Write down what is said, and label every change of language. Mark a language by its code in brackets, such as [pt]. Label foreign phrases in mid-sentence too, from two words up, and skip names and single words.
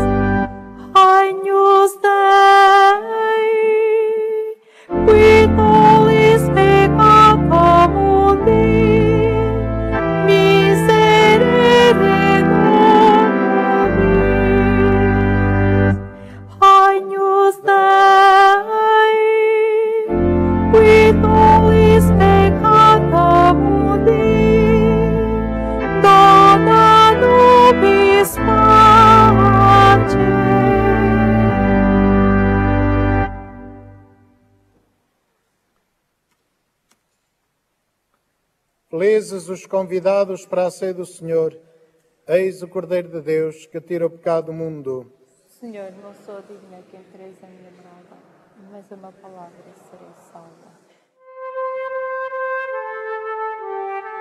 [la] Agnus Dei, qui tollis peccata mundi, miserere nobis. Agnus Dei, qui tollis peccata mundi, dona nobis pacem. [pt] Felizes os convidados para a ceia do Senhor. Eis o Cordeiro de Deus que tira o pecado do mundo. Senhor, não sou digna que entreis a minha morada, mas uma palavra e serei salva.